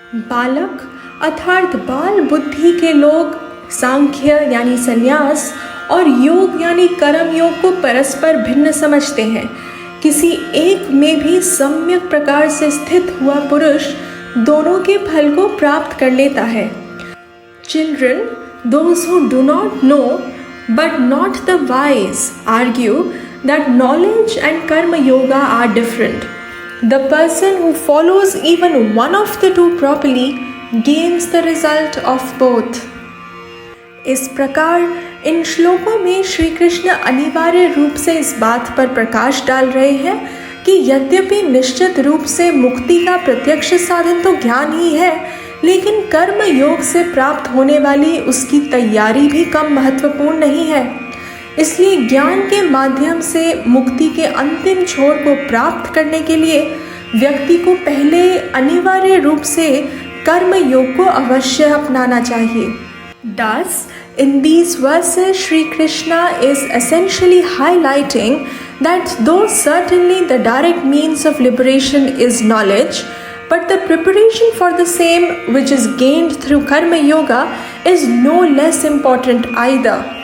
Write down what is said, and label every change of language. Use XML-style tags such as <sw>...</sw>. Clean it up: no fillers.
<hi>बालक अर्थात बाल बुद्धि के लोग सांख्य यानी संन्यास और योग यानी कर्म योग को परस्पर भिन्न समझते हैं। किसी एक में भी सम्यक प्रकार से स्थित हुआ पुरुष दोनों के फल को प्राप्त कर लेता है।</hi> <en>Children, those who do not know but not the wise argue that knowledge and karma yoga are different. The person who follows even one of the two properly gains the result of both.</en> <hi>इस प्रकार इन श्लोकों में श्री कृष्ण अनिवार्य रूप से इस बात पर प्रकाश डाल रहे हैं कि यद्यपि निश्चित रूप से मुक्ति का प्रत्यक्ष साधन तो ज्ञान ही है, लेकिन कर्म योग से प्राप्त होने वाली उसकी तैयारी भी कम महत्वपूर्ण नहीं है। इसलिए ज्ञान के माध्यम से मुक्ति के अंतिम छोर को प्राप्त करने के लिए व्यक्ति को पहले अनिवार्य रूप से कर्म योग को अवश्य अपनाना चाहिए।</hi> <en>Thus, in these verses, Shri Krishna is essentially highlighting that though certainly the direct means of liberation is knowledge, but the preparation for the same, which is gained through Karma Yoga, is no less important either.</en>